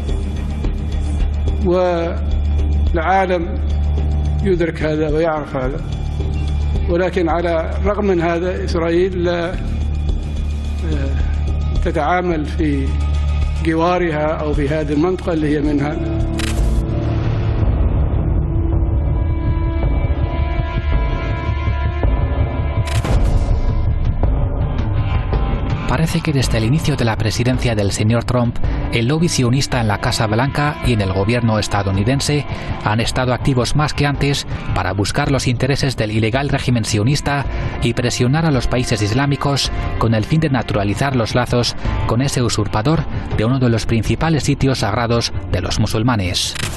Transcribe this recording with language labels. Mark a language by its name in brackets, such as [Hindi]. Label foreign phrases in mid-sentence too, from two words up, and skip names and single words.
[Arabic] والعالم يدرك هذا ويعرف هذا، ولكن على الرغم من هذا إسرائيل لا تتعامل في جوارها أو في هذه المنطقة اللي هي منها. [Spanish] Parece que desde el inicio de la presidencia del señor Trump, el lobby sionista en la Casa Blanca y en el gobierno estadounidense han estado activos más que antes para buscar los intereses del ilegal régimen sionista y presionar a los países islámicos con el fin de naturalizar los lazos con ese usurpador de uno de los principales sitios sagrados de los musulmanes.